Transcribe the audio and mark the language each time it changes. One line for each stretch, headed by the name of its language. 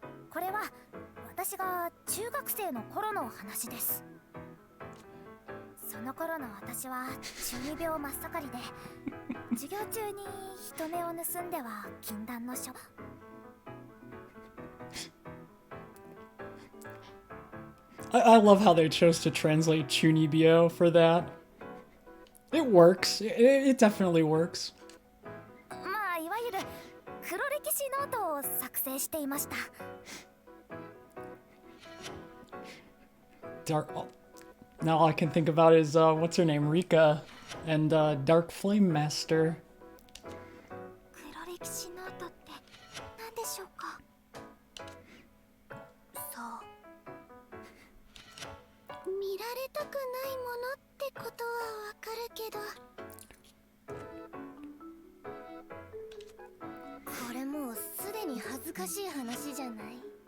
Japanese: これは私が中学生の頃の話です。その頃の私は中二病真っ盛りで授業中に人目を盗んでは禁断の書。
English: I love how they chose to translate Chunibyo for that. It works. It definitely works.
Japanese: まあいわゆる黒歴史ノートを作成していました。
English: Now all I can think about is what's her name, Rika, and Dark Flame Master.
Japanese: 黒歴史ノートって何でしょうか？そう。見られたくないものってことはわかるけど、これもうすでに恥ずかしい話じゃない？